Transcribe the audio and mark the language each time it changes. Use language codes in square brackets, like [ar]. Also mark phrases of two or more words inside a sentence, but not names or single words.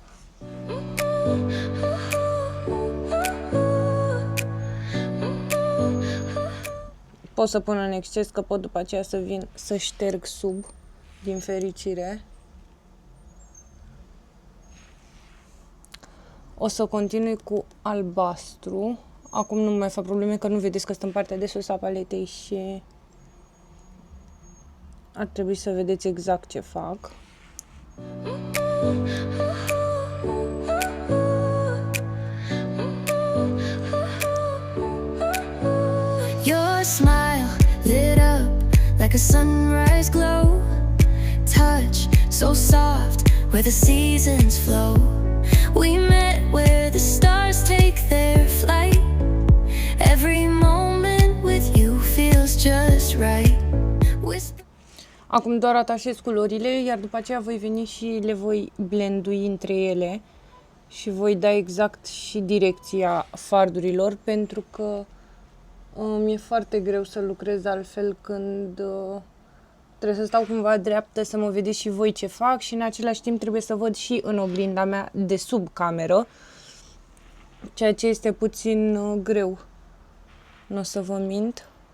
[ro] Pot să pun în exces, că pot după aceea să vin să șterg sub, din fericire. O să continui cu albastru. Acum nu mai fac probleme că nu vedeți că sunt în partea de sus a paletei și ar trebui să vedeți exact ce fac. [en] Your smile lit up like a sunrise glow. Touch so soft where the seasons flow. We met where the stars take their flight. Every moment with you feels just right. [ro] Acum doar atașez culorile, iar după aceea voi veni și le voi blendui între ele și voi da exact și direcția fardurilor, pentru că mi-e foarte greu să lucrez altfel când trebuie să stau cumva dreaptă, să mă vedeți și voi ce fac și în același timp trebuie să văd și în oglinda mea de sub cameră, ceea ce este puțin greu, nu o să vă mint.